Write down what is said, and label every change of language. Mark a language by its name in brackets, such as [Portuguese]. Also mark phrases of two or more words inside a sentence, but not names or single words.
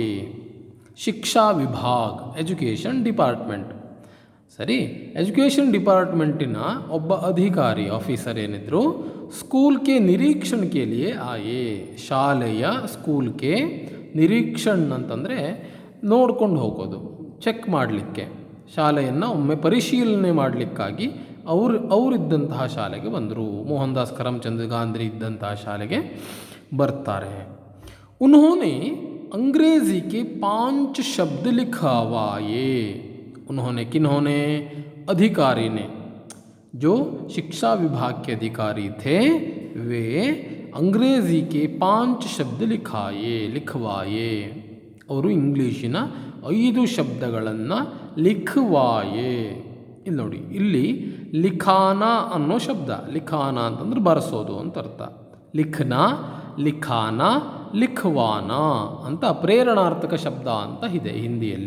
[Kannada] ಶಿಕ್ಷಾ ವಿಭಾಗ, [English] education department, [Kannada] ಸರಿ, [English] education department [Kannada] ಒಬ್ಬ ಅಧಿಕಾರಿ, ಆಫೀಸರ್ ಏನಿದ್ರು, [Hindi] स्कूल के निरीक्षण के लिये आये, [Kannada] ಶಾಲೆಯ [Hindi] स्कूल के निरीक्षण [Kannada] ಅಂತಂದರೆ ನೋಡ್ಕೊಂಡು ಹೋಗೋದು, ಚೆಕ್ ಮಾಡಲಿಕ್ಕೆ, ಶಾಲೆಯನ್ನು ಒಮ್ಮೆ ಪರಿಶೀಲನೆ ಮಾಡಲಿಕ್ಕಾಗಿ ಅವರಿದ್ದಂತಹ ಶಾಲೆಗೆ ಬಂದರು. ಮೋಹನ್ ದಾಸ್ ಕರಮ್ಚಂದ್ ಗಾಂಧಿ ಇದ್ದಂತಹ ಶಾಲೆಗೆ ಬರ್ತಾರೆ. [Hindi] उन्होंने अंग्रेज़ी के 5 शब्द लिखवाए. किन्होंने? अधिकारी ने, जो शिक्षा विभाग के अधिकारी थे, वे अंग्रेज़ी के 5 शब्द लिखवाए. [Kannada] ಅವರು ಇಂಗ್ಲೀಷಿನ 5 ಶಬ್ದಗಳನ್ನು ಲಿಖವಾಯೆ. ಇಲ್ಲಿ ನೋಡಿ, ಇಲ್ಲಿ ಲಿಖಾನ ಅನ್ನೋ ಶಬ್ದ. ಲಿಖಾನ ಅಂತಂದ್ರೆ ಬರೆಸೋದು ಅಂತ ಅರ್ಥ. [Hindi] लिखना, लिखाना, लिखवाना [Kannada] ಅಂತ ಪ್ರೇರಣಾರ್ಥಕ ಶಬ್ದ ಅಂತ ಇದೆ ಹಿಂದಿಯಲ್ಲಿ.